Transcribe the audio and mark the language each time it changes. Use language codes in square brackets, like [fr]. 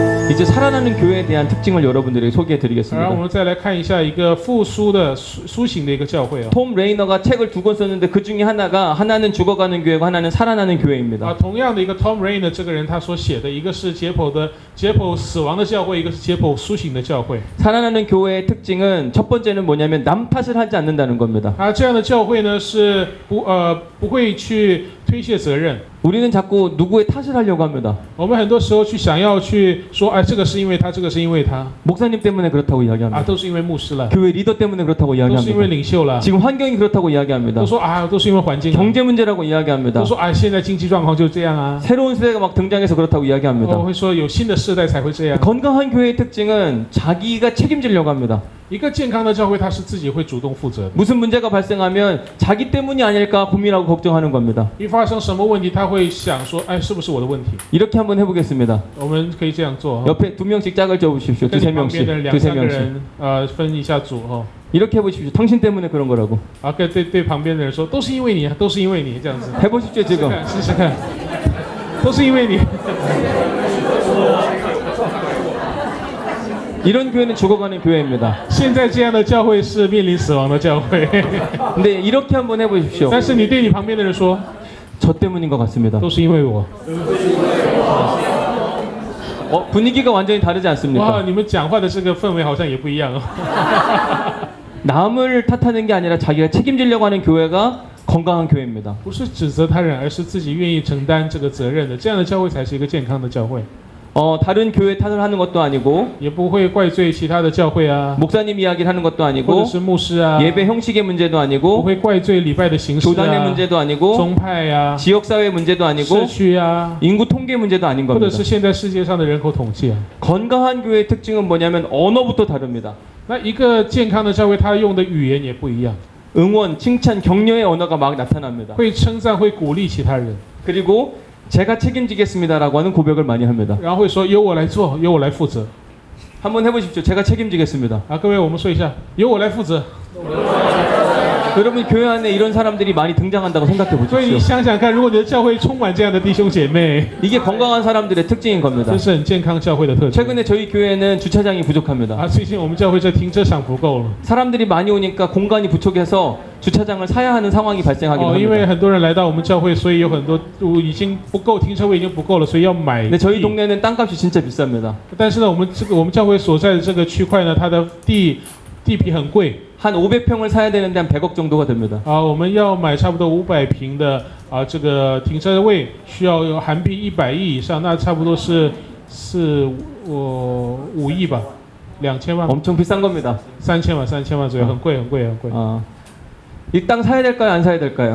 [ko] 이제 살아나는 교회에 대한 특징을 여러분들에게 소개해드리겠습니다. [zh] 然后我们再来看一下一个复苏的苏醒的一个教会。 [ko] 톰 레이너가 책을 2권 썼는데 그 중에 하나는 죽어가는 교회고 하나는 살아나는 교회입니다. [zh] 同样的一个 Tom Rainer 这个人他所写的一个是解剖死亡的教会，一个是解剖苏醒的教会。 [ko] 살아나는 교회의 특징은 첫 번째는 뭐냐면 남 탓을 하지 않는다는 겁니다. [zh] 这样的教会呢是不会去推卸责任。 [ko] 우리는 자꾸 누구의 탓을 하려고 합니다. [zh] 我们很多时候想要去说，哎，这个是因为他，这个是因为他， [ko] 목사님 때문에 그렇다고 이야기합니다. [zh] 都是因为牧师了， [ko] 교회 리더 때문에 그렇다고 [zh] 都是因为 [ko] 이야기합니다. [zh] 领袖了， [ko] 지금 환경이 그렇다고 이야기합니다. [zh] 都说啊，都是因为环境， [ko] 경제 문제라고 이야기합니다. [zh] 都说啊，现在经济状况就这样啊， [ko] 새로운 세대가 막 등장해서 그렇다고 이야기합니다. [zh] 会说有新的世代才会这样。 [ko] 건강한 교회의 특징은 자기가 책임지려고 합니다. [zh] 一个健康的教会，他是自己会主动负责的。 [ko] 무슨 문제가 발생하면 자기 때문이 아닐까 고민하고 걱정하는 겁니다. [zh] 一发生什么问题，他会想说，哎，是不是我的问题？ [ko] 이렇게 한번 해보겠습니다. [zh] 我们可以这样做。 [ko] 옆에 2명씩 짝을 져보십시오. [zh] 跟 [ko] 두세 [zh] 你旁边 [ko] 명씩. [zh] 的两 [ko] 두세 [zh] 三个 [ko] 명씩. [zh] 人，分一下组哦。 [ko] 이렇게 해보십시오. 당신 때문에 그런 거라고. [zh] 对旁边的人说，都是因为你，都是因为你这样子。 [ko] 해보십시오 지금. [zh] 试试看，都是因为你。 [ko] 이런 교회는 죽어가는 교회입니다. [zh] 现在这样的教会是面临死亡的教会。 [ko] 근데 이렇게 한번 해보십시오. [zh] 但是你对你旁边的人说， [ko] 저 때문인 것 같습니다. [zh] 都是因为我。 [ko] 분위기가 완전히 다르지 [zh] 哇， [ko] 않습니까? [zh] 你们讲话的这个氛围好像也不一样哦。 [ko] 남을 탓하는 게 아니라 자기가 책임지려고 하는 교회가 건강한 교회입니다. [zh] 不是指责他人，而是自己愿意承担这个责任的，这样的教会才是一个健康的教会。 [ko] 다른 교회 탓을 하는 것도 아니고 [zh] 也不会怪罪其他的教会啊， [ko] 목사님 이야기를 하는 것도 [zh] 或者 [ko] 아니고 [zh] 是牧师啊， [ko] 예배 형식의 문제도 [zh] 不 [ko] 아니고 [zh] 会怪罪礼拜的形式 [ko] 교단의 [zh] 啊， [ko] 문제도 아니고 [zh] 宗派啊， [ko] 지역사회 문제도 [zh] 社 [ko] 아니고 [zh] 区啊， [ko] 인구 통계 문제도 아닌 [zh] 或者 [ko] 겁니다. [zh] 是现在世界上的人口统计啊。 [ko] 건강한 교회의 특징은 뭐냐면 언어부터 다릅니다. [zh] 那一个健康的教会，他用的语言也不一样， [ko] 응원, 칭찬, 격려의 언어가 막 나타납니다. [zh] 会称赞，会鼓励其他人， [ko] 그리고 제가 책임지겠습니다라고 하는 고백을 많이 합니다. [zh] 然后会说由我来做，由我来负责。 [ko] 한번 해보십시오. 제가 책임지겠습니다. [zh] 各位，我们说一下，由我来负责。 [ko] 여러분 교회 안에 이런 사람들이 많이 등장한다고 생각해 [zh] 所以你 [ko] 보십시오. [zh] 想想看，如果你的教会充满这样的弟兄姐妹， [ko] 이게 건강한 사람들의 특징인 겁니다. [zh] 这是很健康教会的特质。 [ko] 최근에 저희 교회는 주차장이 부족합니다. [zh] 最近我们教会这停车场不够了。 [ko] 사람들이 많이 오니까 공간이 부족해서 주차장을 사야 하는 상황이 발생하기도 [zh] 因为 [ko] 합니다. [zh] 很多人来到我们教会，所以有很多已经不够停车位，已经不够了，所以要买 [ko] 근데 저희 [zh] 地。 [ko] 동네는 땅값이 진짜 비쌉니다. [zh] 但是呢，我们教会所在的这个区块呢，它的地皮很贵。 [ko] 한 500평을 사야 되는데 한 100억 정도가 됩니다. [zh] 我们要买差不多500平的这个停车位，需要有韩币100亿以上，那差不多是5亿吧，2000万， [ko] 엄청 비싼 겁니다. [zh] 3000万左右，很贵。 [ko] 이 땅 사야 될까요? 안 사야 될까요?